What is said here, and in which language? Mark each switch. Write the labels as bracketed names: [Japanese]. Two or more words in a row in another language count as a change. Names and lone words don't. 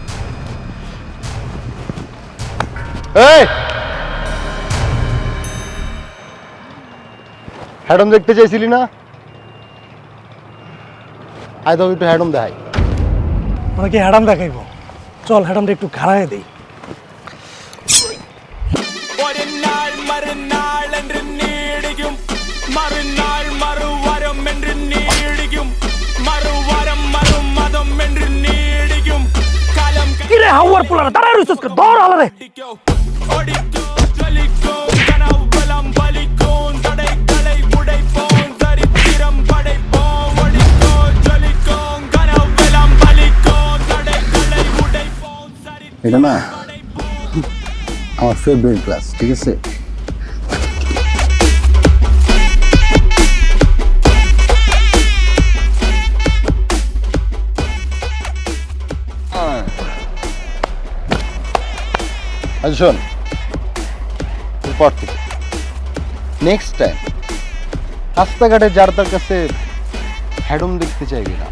[Bangla] এই হ্যাডম দেখতে চাইছিলি না? আয় তো একটু হ্যাডম দেখাই। মানে কি হ্যাডাম দেখাইব? চল হ্যাডামটা একটু ঘাড়ায় দেই। [Malayalam] ഒരു നാൾ മറുനാൾ എന്ന് നീടിക്കും മറുനാൾ മറുവരം എന്ന് നീടിക്കും [Bangla] হাওয়ার পোলারা দাঁড়ায় রইছস কে দৌড় আলারে [Tamil] ஓடிக்கோ ஜொலிக்கோ கனவெல்லாம் பலிக்கும் தடைகளை உடைப்போம் சரித்திரம் படைப்போம் ஓடிக்கோ ஜொலிக்கோ கனவெல்லாம் பலிக்கும் தடைகளை உடைப்போம் [Bangla] এটা না আমার [English] favourite class, [Bangla] ঠিক আছে? আচ্ছা শোন, এরপর থেকে [English] next time [Bangla] রাস্তাঘাটে যার তার কাছে হ্যাডম দেখতে চাইবি না।